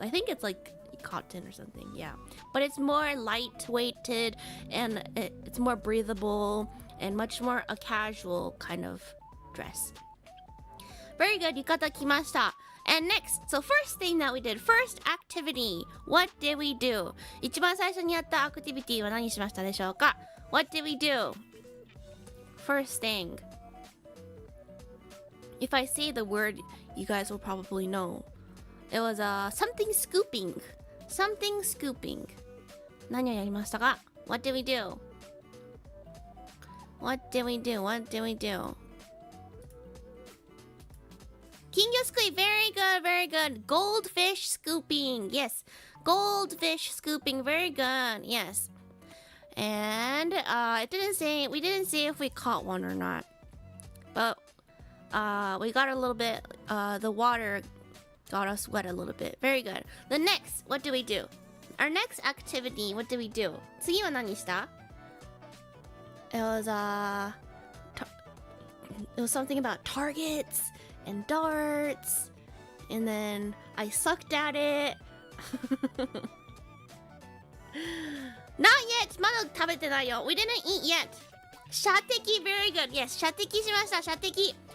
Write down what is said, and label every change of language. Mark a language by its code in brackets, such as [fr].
[en] I think it's like cotton or something, yeah. But it's more light-weighted and it's more breathable and much more a casual kind of dress. Very good, yukata kimashita. And next, so first thing that we did, first activity. What did we do? [ja] 一番最初にやったアクティビティは何しましたでしょうか？ [en] What did we do? First thing. If I say the word, you guys will probably know. It was something scooping. Something scooping. [ja] 何をやりましたか？ [en] What did we do? What did we do? What did we do? 金魚すくい very good, very good. Goldfish scooping. Yes. Goldfish scooping. Very good. Yes. And we didn't say if we caught one or not. But we got a little bit, the water got us wet a little bit. Very good. The next, what do we do? Our next activity, what do we do? [ja] 次は何した? [en] It was something about targets and darts, and then I sucked at it. Not yet! [ja] まだ食べてないよ. [en] We didn't eat yet. 射的 very good. Yes, [ja] 射的しました。 [en] 射的